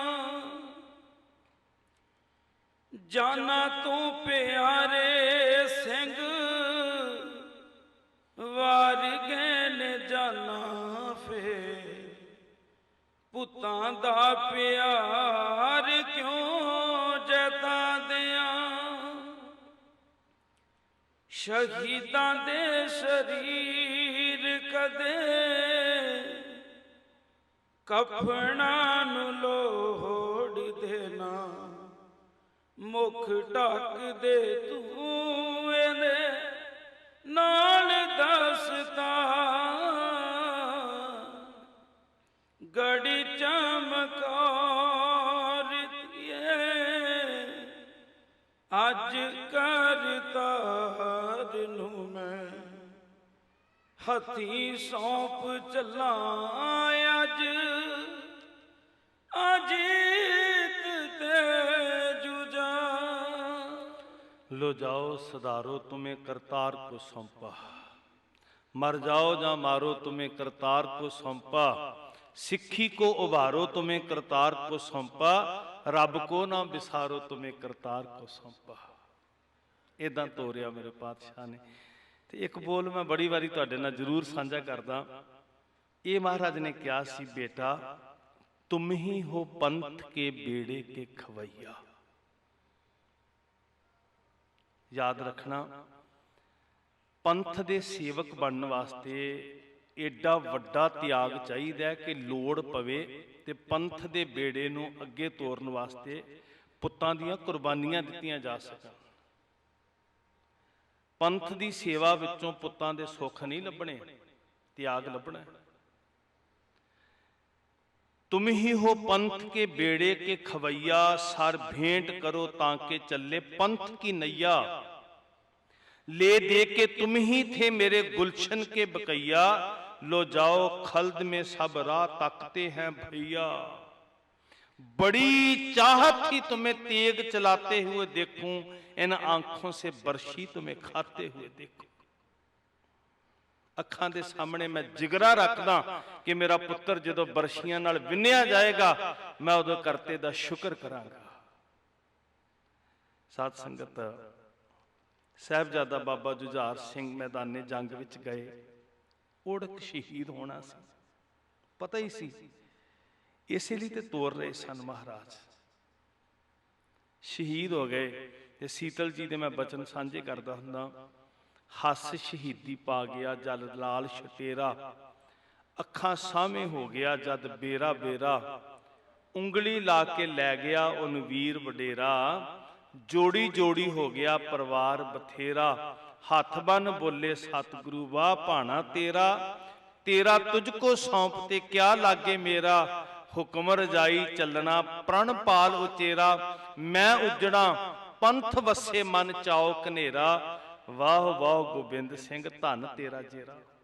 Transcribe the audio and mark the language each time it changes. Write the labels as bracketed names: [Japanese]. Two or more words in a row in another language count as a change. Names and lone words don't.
[Punjabi] ਜਾਣਾ ਤੂੰ ਪਿਆਰੇ ਸਿੰਘ ਵਾਰ ਗਏ ਨੇ ਜਾਣਾ, ਫਿਰ ਪੁੱਤਾਂ ਦਾ ਪਿਆਰ ਕਿਉਂ ਜਤਾ ਦਿੱਤਾ। ਸ਼ਹੀਦਾਂ ਦੇ ਸਰੀਰ ਕਦੇ ਕਫ਼ਨਾਂ ਨੂੰ ਲੋੜ ਦੇਣਾ, ਮੁਖ ਢੱਕ ਦੇ ਤੂੰ ਇਹਦੇ ਨਾਲ ਦੱਸਦਾ, ਗੜੀ ਚਮਕਾਰ ਦੀਏ ਅੱਜ ਕਰਤਾਰ ਨੂੰ ਮੈਂ ਹੱਥੀਂ ਸੌਂਪ ਚੱਲਾਂ ਅੱਜ ਅਜੀਤ ਤੇ ਜੁਝਾ। [Hindi] लो जाओ सधारो तुम्हें करतार को सौंपा, मर जाओ जा मारो तुम्हें करतार को सौंपा, सिक्खी को उभारो तुम्हें करतार को सौंपा, रब को ना बिसारो तुम्हें करतार को सौंपा। [Punjabi] इदां ਤੋਰਿਆ ਮੇਰੇ ਪਾਤਸ਼ਾਹ ਨੇ। ਤੇ ਇੱਕ ਬੋਲ ਮੈਂ ਬੜੀ ਵਾਰੀ ਤੁਹਾਡੇ ਨਾਲ ਜ਼ਰੂਰ ਸਾਂਝਾ ਕਰਦਾ। ਇਹ ਮਹਾਰਾਜ ਨੇ ਕਿਹਾ ਸੀ, ਬੇਟਾ [Hindi] तुम ही हो पंथ के बेड़े के खवैया। [Punjabi] ਯਾਦ ਰੱਖਣਾ, ਪੰਥ ਦੇ ਸੇਵਕ ਬਣਨ ਵਾਸਤੇ ਏਡਾ ਵੱਡਾ ਤਿਆਗ ਚਾਹੀਦਾ ਕਿ ਲੋੜ ਪਵੇ ਤੇ ਪੰਥ ਦੇ ਬੇੜੇ ਨੂੰ ਅੱਗੇ ਤੋਰਨ ਵਾਸਤੇ ਪੁੱਤਾਂ ਦੀਆਂ ਕੁਰਬਾਨੀਆਂ ਦਿੱਤੀਆਂ ਜਾ ਸਕਣ। ਪੰਥ ਦੀ ਸੇਵਾ ਵਿਚੋਂ ਪੁੱਤਾਂ ਦੇ ਸੁੱਖ ਨਹੀਂ ਲੱਭਣੇ, ਤਿਆਗ ਲੱਭਣਾ। [Hindi] तुम ही हो पंथ के बेड़े के खवैया, सर भेंट करो ताके चले पंथ की नैया। ले दे के तुम ही थे मेरे गुलशन के बकैया, लो जाओ खल्द में सब राह तकते हैं भैया। बड़ी चाहत थी तुम्हें तेग चलाते हुए देखूं, इन आंखों से बर्शी तुम्हें खाते हुए देखूं। [Punjabi] ਅੱਖਾਂ ਦੇ ਸਾਹਮਣੇ ਮੈਂ ਜਿਗਰਾ ਰੱਖਦਾ ਕਿ ਮੇਰਾ ਪੁੱਤਰ ਜਦੋਂ ਬਰਸ਼ੀਆਂ ਨਾਲ ਵਿੰਨਿਆ ਜਾਏਗਾ ਮੈਂ ਉਹਦੇ ਕਰਤੇ ਦਾ ਸ਼ੁਕਰ ਕਰਾਂਗਾ। ਸਾਧ ਸੰਗਤ, ਸਾਹਿਬਜ਼ਾਦਾ ਬਾਬਾ ਜੁਝਾਰ ਸਿੰਘ ਮੈਦਾਨੇ ਜੰਗ ਵਿੱਚ ਗਏ, ਓੜਕ ਸ਼ਹੀਦ ਹੋਣਾ ਸੀ, ਪਤਾ ਹੀ ਸੀ, ਇਸੇ ਲਈ ਤੇ ਤੋਰ ਰਹੇ ਸਨ ਮਹਾਰਾਜ। ਸ਼ਹੀਦ ਹੋ ਗਏ ਤੇ ਸੀਤਲ ਜੀ ਦੇ ਮੈਂ ਬਚਨ ਸਾਂਝੇ ਕਰਦਾ ਹੁੰਦਾ। ਹੱਸ ਸ਼ਹੀਦੀ ਪਾ ਗਿਆ ਜਲ ਲਾਲ ਛਟੇਰਾ, ਅੱਖਾਂ ਸਾਹਮੇ ਹੋ ਗਿਆ ਜਦ ਬੇਰਾ ਬੇਰਾ, ਉਂਗਲੀ ਲਾ ਕੇ ਲੈ ਗਿਆ ਉਨ ਵੀਰ ਵਡੇਰਾ, ਜੋੜੀ ਜੋੜੀ ਹੋ ਗਿਆ ਪਰਿਵਾਰ ਬਥੇਰਾ, ਹੱਥ ਬੰਨ੍ਹ ਬੋਲੇ ਸਤਿਗੁਰੂ ਵਾਹ ਭਾਣਾ ਤੇਰਾ, [Hindi] तेरा तुझको सौंपते क्या लागे मेरा, [Punjabi] ਹੁਕਮ ਰਜਾਈ ਚੱਲਣਾ ਪ੍ਰਣ ਪਾਲ ਉਚੇਰਾ, ਮੈਂ ਉਜੜਾ ਪੰਥ ਵਸੇ ਮਨ ਚਾਉ ਕਨੇਰਾ, ਵਾਹ ਵਾਹ ਗੋਬਿੰਦ ਸਿੰਘ ਧੰਨ ਤੇਰਾ ਜੇਰਾ।